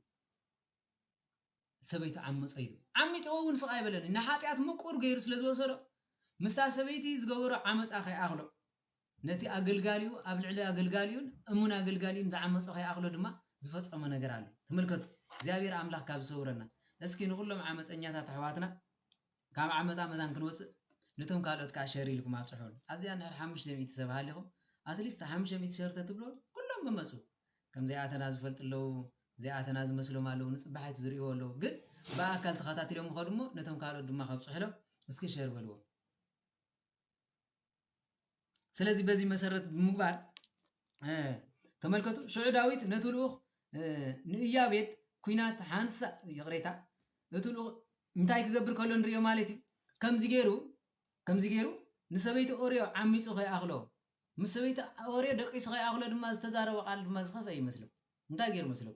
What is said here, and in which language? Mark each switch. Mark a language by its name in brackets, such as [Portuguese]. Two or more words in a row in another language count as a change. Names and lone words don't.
[Tigrinya] ሰበይቲ ዓመፀ ኢሉ ዓሚፀውን ስቃይ በለን ንሓጢአት ምቁር ገይሩ ስለ ዝወሰዶ ምስታ ሰበይቲ ዝገበሮ ዓመፃ ከይኣኽሎ ነቲ ኣገልጋሊኡ ኣብ ልዕሊ ኣገልጋሊኡን እሙን ኣገልጋሊኡን ዝዓመፀ ከይኣኽሎ ድማ ዝፈፀመ ነገር ኣሎ ተመልከቱ እግዚአብሔር ኣምላኽ ካብ ዝሰውረና እስኪ ንኩሎም ዓመፀኛታት ኣሕዋትና ካብ ዓመፃ መዛን ክንወፅእ ነቶም ካልኦት ከዓ ሸር ኢልኩም ኣብፅሑሉ ኣብዚኣ ንሕር 500 ሰብ ሃሊኹም ኣትሊስት 500 ሸር ተትብሎ ኩሎም ብመፁ ከም ዘይኣተና ዝፈልጥ ኣለዉ ዘይኣተና ዝመስሎም ኣለዉ ንፅባሓይቱ ዝሪእዎ ኣለዉ ግን ብኣካል ተኸታቲሎም ይኸዱ እሞ ነቶም ካልኦት ድማ ከብፅሕሎም እስኪ ሸር በልዎ [Amharic] ስለዚህ በዚህ መሰረት [Tigrinya] ምግባር ተመልከቱ ሽዑ ዳዊት ነቱልኡኽ ንኢያቤድ ኩናት ሓንሳ ይቕሬታ እቱልኡኽ እንታይ ክገብር ከሎ ንሪኦ ማለት እዩ ከምዚ ገይሩ ንሰበይቲ ኦርዮ ዓሚፁ ከይኣኽሎ ምስ ሰበይቲ ኦርዮ ደቂሱ ከይኣኽሎ ድማ ዝተዛረበ ቃል ድማ ዝኸፈ ይመስሎ እንታይ ገይሩ መስለኩ